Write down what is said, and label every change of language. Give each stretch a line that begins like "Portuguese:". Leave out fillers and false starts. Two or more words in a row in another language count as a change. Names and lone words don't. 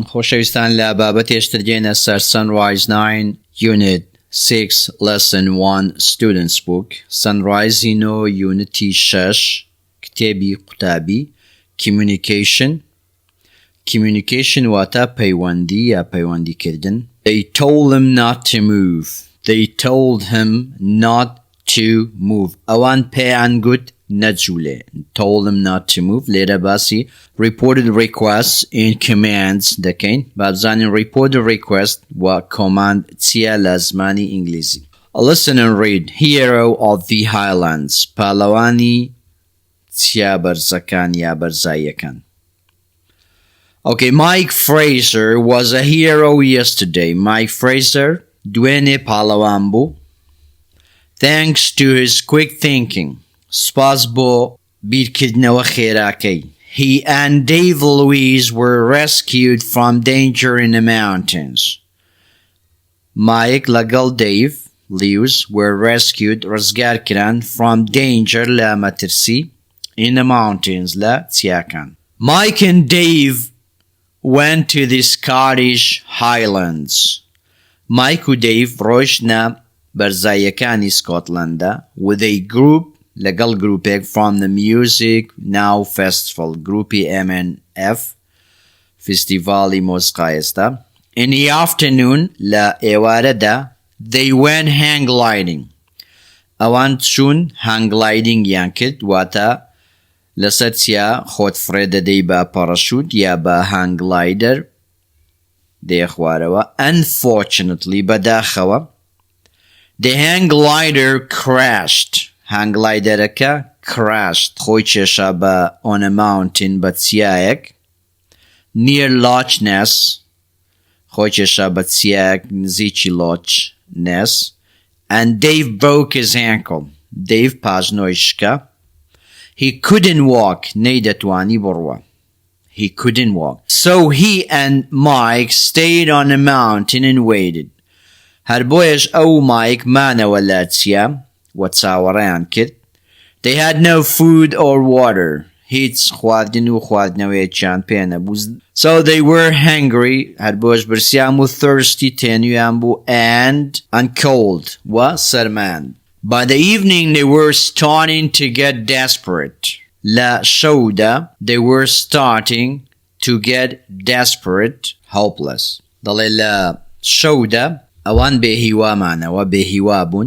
Central Kurdish: خۆشەویستان لە بابەت هێشتر دێنە سەر Sunrise 9 Unit 6 Lesson 1 Students Book Sunrise Unity 6 کتێبی قوتابی Communication واتە پەیوەندی یا پەیوەندیکردن.
English: They told him not to move. They told him not to move.
Central Kurdish: ئەوان پێیان گوت نەجوولێ.
English: Told him not to move.
Central Kurdish: لێرە باسی
English: reported requests and commands
Central Kurdish: دەکەین. بابزانین
English: reported request
Central Kurdish: و command چیە لە زمانی ئینگلیزی.
English: Listen and read. Hero of the Highlands.
Central Kurdish: پاڵەوانی چیا بەرزەکان یا بەرزاییەکان.
English: Okay, Mike Fraser was a hero yesterday.
Central Kurdish: Mike Fraser دوێنێ پاڵەوان بوو.
English: Thanks to his quick thinking.
Central Kurdish: سپاس بۆ بیرکردنەوە خێراکەی.
English: He and Dave Louise were rescued from danger in the mountains. Mike لەگەڵ Dave Lewis were rescued ڕزگارکران from danger
Central Kurdish: لە مەترسی
English: in the mountains
Central Kurdish: لە چیاکان.
English: Mike and Dave went to the Scottish Highlands. Mike و Dave ڕۆیشتە بەرزاییەکانی سکۆتلەندا with a group لەگەڵ گروپێک from the Music Now Festival گروپی MNF فستیڤاڵی مۆسیقای ئێستا. In the afternoon
Central Kurdish: لە ئێوارەدا
English: they went hang gliding.
Central Kurdish: ئەوان چوون
English: hang gliding
Central Kurdish: یان کرد واتە لەسەر چیا خۆت فرێ دەدەی بە پەڕەشوت یا بە
English: hang glider
Central Kurdish: دێ خوارەوە.
English: Unfortunately بەداخەوە the hang glider crashed. hang gliderەکە crashed
Central Kurdish: خۆی کێشا بە
English: on a mountain
Central Kurdish: بە چیایەک
English: near Loch Ness
Central Kurdish: خۆی کێشا بە چیایەک نزیکی
English: Loch Ness and Dave broke his ankle.
Central Kurdish: Dave پاژنۆی شکا.
English: He couldn't walk.
Central Kurdish: نەیدەتوانی بڕوە.
English: He couldn't walk. So he and Mike stayed on the mountain and waited.
Central Kurdish: هەر بۆیەش ئەو Mike مانەوە لە چیا و چاوەڕێیان کرد.
English: They had no food or water.
Central Kurdish: هیچ خواردن و خواردنەوەیەکیان پێ نەبوو.
English: So they were hungry.
Central Kurdish: هەر بۆیەش برسیان بوو thirsty تێنویان بوو
English: and cold
Central Kurdish: و سەرماند.
English: By the evening they were starting to get desperate.
Central Kurdish: لە شەودا
English: they were starting to get desperate, hopeless.
Central Kurdish: دەڵێ لە شەودا ئەوان بێهیوامانەوە بێهیوا بوون.